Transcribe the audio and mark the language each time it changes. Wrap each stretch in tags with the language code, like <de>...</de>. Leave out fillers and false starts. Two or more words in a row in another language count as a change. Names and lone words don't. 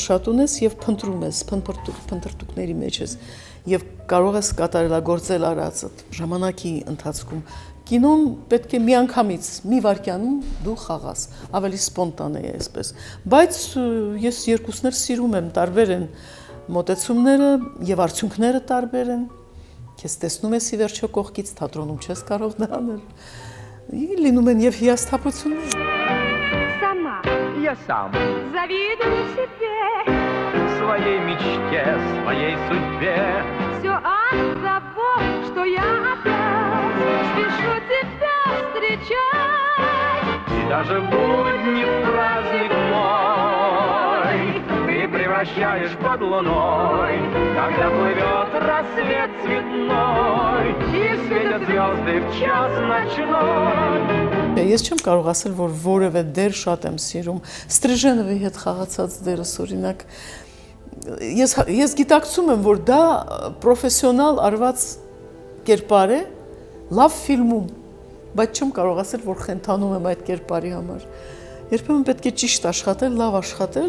<hy>շատ ունես եւ փնտրում ես, փնտրտուքների մեջ ես եւ կարող ես կատարելագործել արածդ ժամանակի ընթացքում։ Կինոն պետք է միանգամից, մի վայրկյանում դու խաղաս, ավելի սպոնտանե է այսպես։ Բայց ես երկուսներ սիրում եմ, տարբեր են մոտեցումները եւ արդյունքները տարբեր են։ Քեզ տեսնում ես ի վերջո կողքից, թատրոնում չես կարող դա անել։ Լինում են եւ հիասթափություններ։</hy> <ru>Сама. Я сам. Завидую себе. Своей мечте, своей судьбе. Все от того, что я опять спешу тебя встречать. И даже в будни праздник мой ты превращаешь под луной, когда плывет рассвет цветной и светят звезды в час ночной.</ru> <hy>Ես չեմ կարող ասել, որ որևէ դեր շատ եմ սիրում։ Ստրիժենովի հետ խաղացած դերս օրինակ ես գիտակցում եմ, որ դա պրոֆեսիոնալ արված կերպար է, լավ ֆիլմում, բայց չեմ կարող ասել, որ խենթանում եմ այդ կերպարի համար։ Երբեմն պետք է ճիշտ աշխատել, լավ աշխատել։</hy>